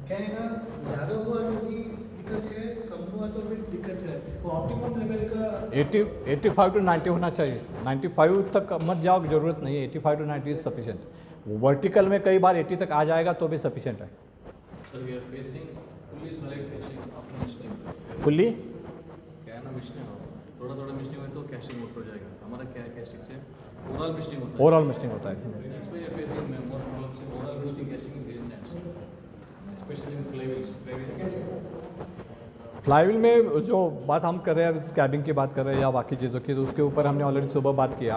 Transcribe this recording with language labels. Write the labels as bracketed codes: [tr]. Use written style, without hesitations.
[hi] क्या है ना, ज़्यादा हुआ तो भी दिक्कत है, कम हुआ तो भी दिक्कत है, वो ऑप्टिमम लेवल का 85 to 90 होना चाहिए। 95 तक मत जाओ, जरूरत नहीं है। 85 to 90 [en] Is sufficient. [hi] वर्टिकल में कई बार 80 तक आ जाएगा तो भी सफिशिएंट है। [en] So we are facing fully solid casting after mistining. Fully [hi] क्या है ना, मिस्टिंग हो थोड़ा थोड़ा मिस्टिंग हो तो कैस्टिंग मोड पर जाएगा। हमारा क्या है, कैस्टिंग से ओवरऑल मिस्टिंग होता है। ओवरऑल मिस्टिंग होता है। [en] next we are facing more [hi] मतलब से [en] Overall misting casting in grain sands, specially in flywheels. [hi] Flywheel में जो बात हम कर रहे हैं, स्कैबिंग की बात कर रहे हैं या बाकी चीज़ों की, तो उसके ऊपर हमने ऑलरेडी सुबह बात की है।